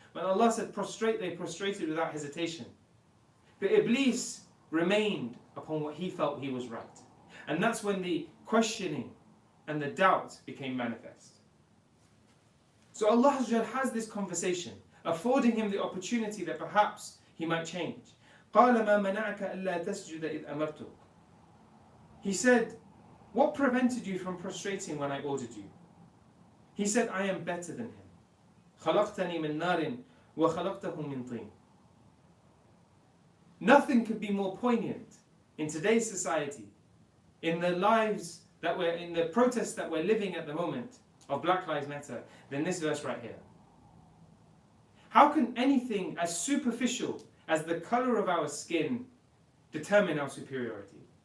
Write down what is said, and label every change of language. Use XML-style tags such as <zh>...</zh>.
<en>When Allah said prostrate, they prostrated without hesitation. But Iblees remained upon what he felt he was right. And that's when the questioning and the doubt became manifest. So Allah has this conversation, affording him the opportunity that perhaps he might change.</en> <ar>قال ما منعك ألا تسجد إذ أمرتك.</ar> <en>He said, what prevented you from prostrating when I ordered you? He said, I am better than him.</en> <ar>خلقتني من نار وخلقته من طين.</ar> <en>Nothing could be more poignant in today's society, in the lives that we're in, the protests that we're living at the moment of Black Lives Matter, than this verse right here. How can anything as superficial as the color of our skin determine our superiority?</en>